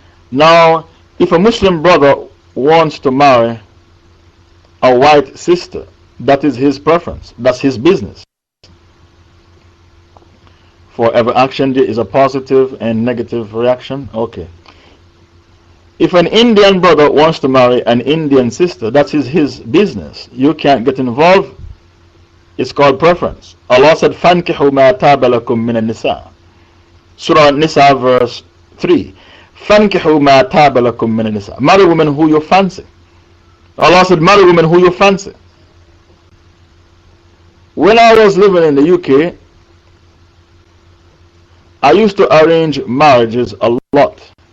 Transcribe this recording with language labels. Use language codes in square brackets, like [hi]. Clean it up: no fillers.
[en] Now, if a Muslim brother wants to marry a white sister, that is his preference, that's his business. For every action there is a positive and negative reaction. Okay. If an Indian brother wants to marry an Indian sister, that's his business. You can't get involved. It's called preference. Allah said, [ar] فَانْكِحُوا مَا تَابَ لَكُم مِّنَ النِّسَاءِ. Surah Nisa verse 3. فَانْكِحُوا مَا تَابَ لَكُم مِّنَ النِّسَاءِ. [en] Marry women who you fancy. Allah said, marry women who you fancy. When I was living in the UK, I used to arrange marriages a lot.